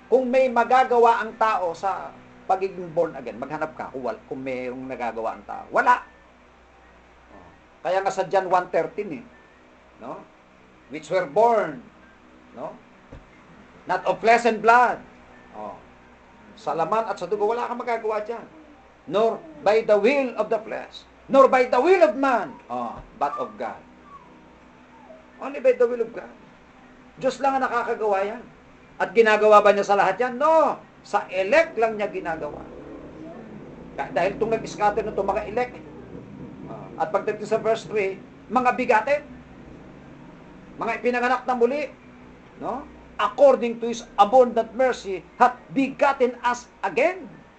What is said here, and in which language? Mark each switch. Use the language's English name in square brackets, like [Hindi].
[Filipino] Kung may magagawa ang tao sa pagiging born again, maghanap ka kung mayroong nagagawa ang tao. Wala. Kaya nga sa John 1:13 eh. No? [English] Which were born, no? Not of flesh and blood. [Filipino] Sa laman at sa dugo, wala kang magagawa dyan. [English] Nor by the will of the flesh, nor by the will of man, but of God. Only by the will of God. [Filipino] Diyos lang ang nakakagawa yan. At ginagawa ba niya sa lahat yan? No! Sa elect lang niya ginagawa. Dahil itong nag-scatter na itong mga elect. At pagdating sa verse 3, mga bigatin, mga ipinanganak na muli, no? [English] according to His abundant mercy, hath begotten us again.